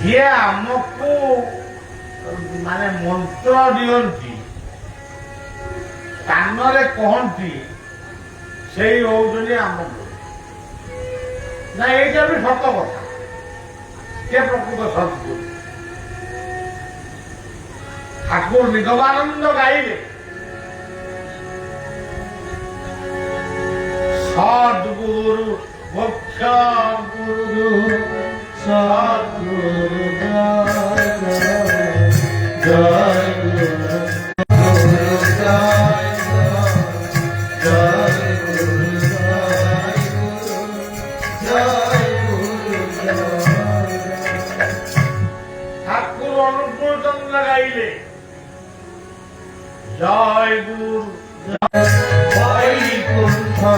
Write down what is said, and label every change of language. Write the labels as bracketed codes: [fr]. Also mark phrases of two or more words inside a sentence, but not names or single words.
[or] ଆମକୁ ମାନେ ମନ୍ତ୍ର ଦିଅନ୍ତି, କାନରେ କହନ୍ତି, ସେଇ ହଉଛନ୍ତି ଆମ ଗୁରୁ। ନା ଏଇଟା ବି ସତ କଥା, ସେ ପ୍ରକୃତ ସଦ୍ଗୁରୁ। ଠାକୁର ନିଗମାନନ୍ଦ ଗାଇଲେ ସଦ୍ଗୁରୁ ମୋକ୍ଷ ଗୁରୁ ସଦ୍ଗୁରୁ ଜୟ ଜୟ ଗୁରୁ ଜୟ ଜୟ ଗୁରୁ ଜୟ ଗୁରୁ ଠାକୁର ଅନୁକୂଳ ଚନ୍ଦ୍ର ଗାଇଲେ ଜୟ ଗୁରୁ ଜୟ ବୈକୁଣ୍ଠ